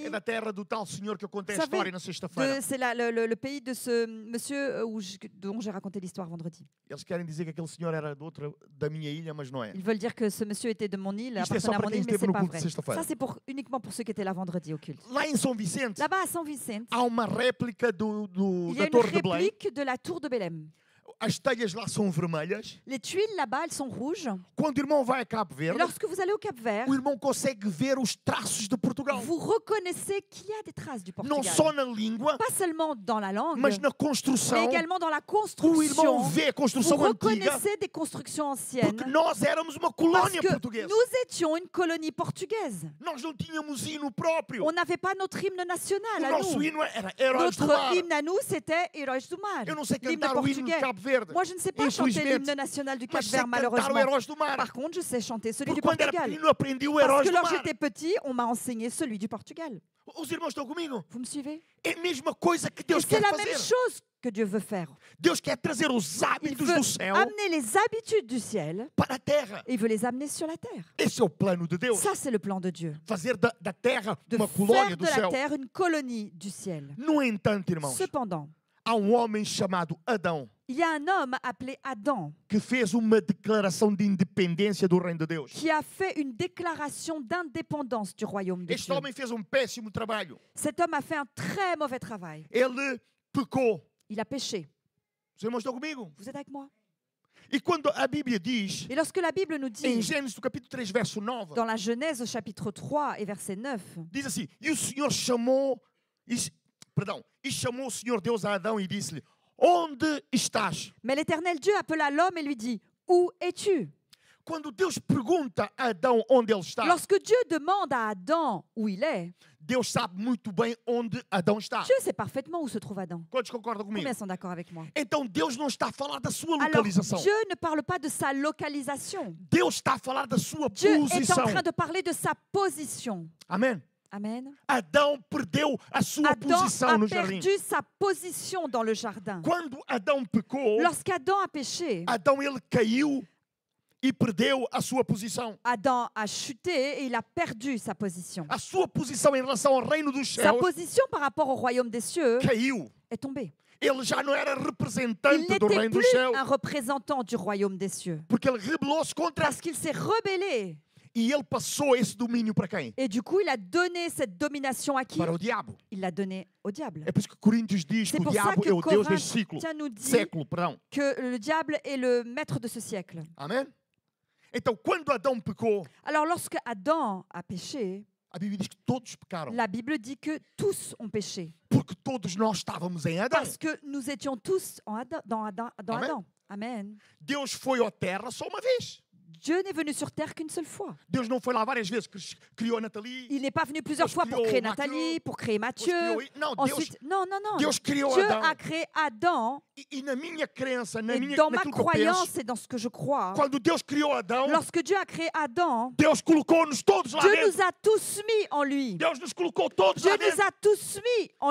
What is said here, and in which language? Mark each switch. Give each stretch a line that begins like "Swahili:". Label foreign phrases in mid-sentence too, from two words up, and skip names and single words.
Portuguese: É da terra do tal senhor que eu contei a
French: Vous savez,
Portuguese: história na sexta-feira.
French: C'est le pays de ce monsieur dont j'ai raconté l'histoire vendredi.
Portuguese: Eles querem dizer que aquele senhor era da minha ilha, mas não é.
French: Ils veulent dire que ce monsieur était de mon île,
Portuguese: Isto é só
French: appartenait à
Portuguese: para
French: mon
Portuguese: quem
French: île, mais
Portuguese: esteve
French: c'est
Portuguese: no
French: pas
Portuguese: culto
French: vrai.
Portuguese: de sexta-feira.
French: Ça, c'est uniquement pour ceux qui étaient là vendredi au culte.
Portuguese: Lá em São Vicente,
French: Là-bas, à São Vicente,
Portuguese: há uma réplica
French: il y
Portuguese: da
French: a une
Portuguese: Torre de Belém.
French: réplique de la tour de Belém.
Portuguese: as telhas lá são vermelhas,
French: Les tuiles là-bas, elles sont rouges.
Portuguese: quando o irmão vai a Cabo
French: Et
Portuguese: Verde,
French: lorsque vous allez au Cap-Vert,
Portuguese: o irmão consegue ver os traços de Portugal.
French: vous reconnaissez qu'il y a des traces du
Portuguese: Não
French: Portugal.
Portuguese: só na língua,
French: Pas seulement dans la langue,
Portuguese: mas na
French: mais
Portuguese: construção.
French: également dans la
Portuguese: O irmão
French: construction.
Portuguese: vê a
French: Vous
Portuguese: construção antiga,
French: reconnaissez des constructions anciennes.
Portuguese: porque nós éramos uma
French: Parce
Portuguese: colônia
French: que
Portuguese: portuguesa.
French: nous étions une colonie portugaise.
Portuguese: Nós não tínhamos hino próprio.
French: On n'avait pas notre hymne national
Portuguese: O
French: à
Portuguese: nosso
French: nous.
Portuguese: hino era Heróis do Mar.
French: Notre hymne à nous, c'était Heróis do Mar,
Portuguese: Eu não sei
French: l'hymne
Portuguese: cantar o hino de
French: portugais.
Portuguese: Cabo Verde,
French: Moi, je ne sais pas chanter
Portuguese: infelizmente,
French: l'hymne national du
Portuguese: mas sei
French: Cap-Vert,
Portuguese: cantar o
French: malheureusement.
Portuguese: Heróis do Mar.
French: Par contre, je sais chanter celui
Portuguese: Porque
French: du
Portuguese: quando era
French: Portugal.
Portuguese: pequenino aprendi o
French: Parce
Portuguese: Heróis
French: que
Portuguese: do
French: lorsque
Portuguese: Mar.
French: j'étais petit, on m'a enseigné celui du Portugal.
Portuguese: Os irmãos estão comigo?
French: Vous me suivez?
Portuguese: É a mesma coisa que
French: Et
Portuguese: Deus
French: c'est
Portuguese: quer
French: la même
Portuguese: fazer.
French: chose que Dieu veut faire.
Portuguese: Deus quer trazer os
French: Il
Portuguese: hábitos
French: veut
Portuguese: do céu
French: amener les habitudes du ciel
Portuguese: para a terra.
French: et il veut les amener sur la terre.
Portuguese: Esse é o plano de Deus.
French: Ça, c'est le plan de Dieu.
Portuguese: Fazer da terra
French: De
Portuguese: uma colônia
French: faire
Portuguese: do
French: de la
Portuguese: céu.
French: terre une colonie du ciel.
Portuguese: No entanto, irmãos,
French: Cependant,
Portuguese: há homem chamado Adão
French: il y a un homme appelé Adam
Portuguese: que fez uma declaração de independência do reino de Deus.
French: qui a fait une déclaration d'indépendance du royaume de
Portuguese: Este
French: Dieu.
Portuguese: homem fez péssimo trabalho.
French: Cet homme a fait un très mauvais travail.
Portuguese: Ele pecou.
French: Il a péché.
Portuguese: Os irmãos estão comigo?
French: Vous êtes avec moi?
Portuguese: E quando a Bíblia diz,
French: Et lorsque la Bible nous
Portuguese: em
French: dit,
Portuguese: Gênesis do capítulo 3, verso 9,
French: dans la Genèse au chapitre 3 et verset 9,
Portuguese: diz assim: E o Senhor chamou, e chamou o Senhor Deus a Adão e disse-lhe: Onde estás?
French: mais l'Éternel Dieu appela l'homme et lui dit, où es-tu?
Portuguese: Quando Deus pergunta a Adão onde ele está,
French: Lorsque Dieu demande à Adam où il est,
Portuguese: Deus sabe muito bem onde Adão está.
French: Dieu sait parfaitement où se trouve Adam.
Portuguese: Quantos concordam comigo?
French: Combien sont d'accord avec moi?
Portuguese: Então Deus não está a falar da sua
French: Alors,
Portuguese: localização.
French: Dieu ne parle pas de sa localisation.
Portuguese: Deus está a falar da sua
French: Dieu est en
Portuguese: posição.
French: train de parler de sa position.
Portuguese: Amém?
French: Amen.
Portuguese: Adão perdeu a sua
French: Adam
Portuguese: posição
French: a
Portuguese: no jardim.
French: perdu sa position dans le jardin.
Portuguese: Quando Adão pecou,
French: Lorsqu'Adam a péché,
Portuguese: Adão ele caiu e perdeu a sua posição.
French: Adam a chuté et il a perdu sa position.
Portuguese: A sua posição em relação ao reino dos
French: Sa
Portuguese: céus
French: position par rapport au royaume des cieux
Portuguese: caiu.
French: est tombée.
Portuguese: Ele já não era
French: Il
Portuguese: representante do
French: n'était
Portuguese: reino dos
French: plus
Portuguese: céus,
French: un représentant du royaume des cieux.
Portuguese: porque ele rebelou-se contra
French: Parce qu'il s'est rebellé.
Portuguese: e ele passou esse domínio para quem?
French: Et du coup, il a donné cette domination à qui?
Portuguese: Para o diabo.
French: Il l'a donnée au diable.
Portuguese: É por isso que Coríntios diz que
French: C'est
Portuguese: o
French: pour ça
Portuguese: diabo
French: que
Portuguese: é o Deus
French: Corinthiens
Portuguese: deste ciclo.
French: nous dit
Portuguese: Século, perdão.
French: que le diable est le maître de ce siècle.
Portuguese: Amém? Então, quando Adão pecou,
French: Alors lorsque Adam a péché,
Portuguese: a Bíblia diz que todos pecaram.
French: la Bible dit que tous ont péché.
Portuguese: Porque todos nós estávamos em Adão.
French: Parce que nous étions tous dans Adam.
Portuguese: Amen.
French: Amen.
Portuguese: Deus foi à terra só uma vez.
French: Dieu n'est venu sur terre qu'une seule fois.
Portuguese: Deus não foi lá várias vezes, criou a Nathalie.
French: Il n'est pas venu plusieurs
Portuguese: Deus
French: fois pour
Portuguese: criou
French: créer
Portuguese: Matthieu,
French: Nathalie, pour créer
Portuguese: Deus
French: Matthieu.
Portuguese: criou... Não, Deus,
French: Ensuite, non.
Portuguese: Deus criou
French: Dieu
Portuguese: Adão.
French: a créé Adam.
Portuguese: E na minha crença,
French: Et dans ma
Portuguese: naquilo que eu
French: croyance
Portuguese: penso,
French: et dans ce que je crois,
Portuguese: quando Deus criou Adão,
French: lorsque Dieu a créé Adam,
Portuguese: Deus colocou-nos todos lá
French: Dieu
Portuguese: dentro.
French: nous a tous mis en lui.
Portuguese: Deus nos colocou todos
French: Dieu
Portuguese: lá
French: nous
Portuguese: dentro.
French: a tous mis en